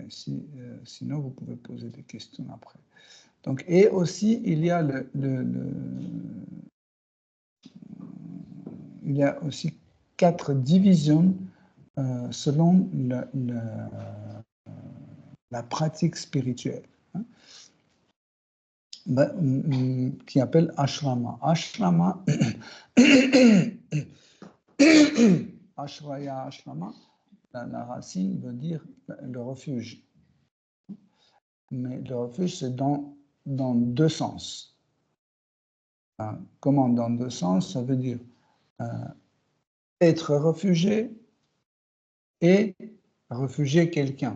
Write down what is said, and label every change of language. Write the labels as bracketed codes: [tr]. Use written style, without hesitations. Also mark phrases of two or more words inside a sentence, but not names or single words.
[fr] Sinon, vous pouvez poser des questions après. Donc, et aussi, il y a il y a aussi 4 divisions selon la pratique spirituelle, qui appelle ashrama. [sa] Ashrama, ashraya, ashrama, [fr] la racine veut dire le refuge. Mais le refuge, c'est dans 2 sens. Comment dans 2 sens? Ça veut dire être réfugié et réfugier quelqu'un.